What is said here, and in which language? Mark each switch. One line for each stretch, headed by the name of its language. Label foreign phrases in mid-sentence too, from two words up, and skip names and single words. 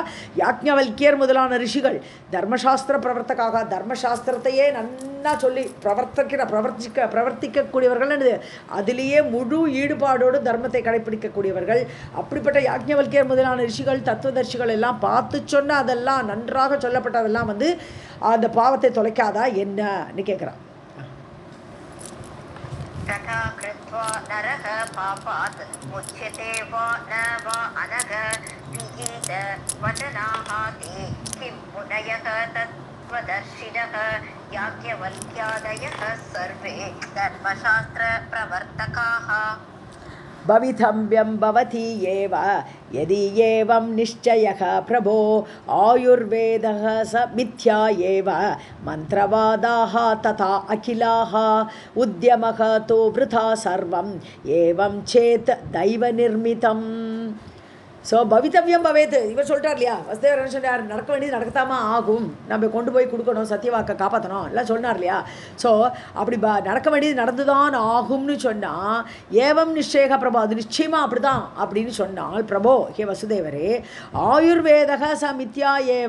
Tamil: யாக்ஞவல்கியர் முதலான ரிஷிகள் தர்மசாஸ்திர பிரவர்த்தக்காக, தர்மசாஸ்திரத்தையே நன்னா சொல்லி பிரவர்த்திக்கிற பிரவர்த்திக்கக்கூடியவர்கள் அதிலேயே முழு ஈடுபாடோடு தர்மத்தை கடைப்பிடிக்கக்கூடியவர்கள். அப்படிப்பட்ட யாக்ஞவல்கியர் முதலான ரிஷிகள் தத்துவதர்ஷிகள் எல்லாம் பார்த்து சொன்ன அதெல்லாம் நன்றாக சொல்லப்பட்டதெல்லாம் அந்த பாவத்தை தொலைக்காதா என்னன்னு கேட்குறான்.
Sanskrit: तथा कृत्वा नरः पापात् मुच्यते वा न वा अनघ विहित वचनाः ते किं मुनयः तत्त्वदर्शिनः याज्ञवल्क्यादयः सर्वे धर्मशास्त्रप्रवर्तकाः. भवितव्यं भवति एव यदि एवं निश्चयः प्रभो आयुर्वेदः स मिथ्या एव मन्त्रवादाः तथा अखिलाः उद्यमः तु वृथा सर्वम् एवं चेत् दैवनिर्मितम्.
Tamil: ஸோ
Sanskrit: भवितव्यं भवेत्
Tamil: இவர் சொல்லிட்டார் இல்லையா, வசுதேவர் என்ன சொன்னார், நடக்க வேண்டியது நடக்கத்தாமல் ஆகும், நம்ம கொண்டு போய் கொடுக்கணும், சத்தியவாக்கை காப்பாற்றணும் எல்லாம் சொன்னார் இல்லையா. ஸோ அப்படி நடக்க வேண்டியது நடந்துதான் ஆகும்னு சொன்னால்
Sanskrit: एवं निश्चयः प्रभो,
Tamil: அது நிச்சயமாக அப்படி தான் அப்படின்னு சொன்னால் பிரபோ ஹே வசுதேவரே
Sanskrit: आयुर्वेदः स मिथ्या एव.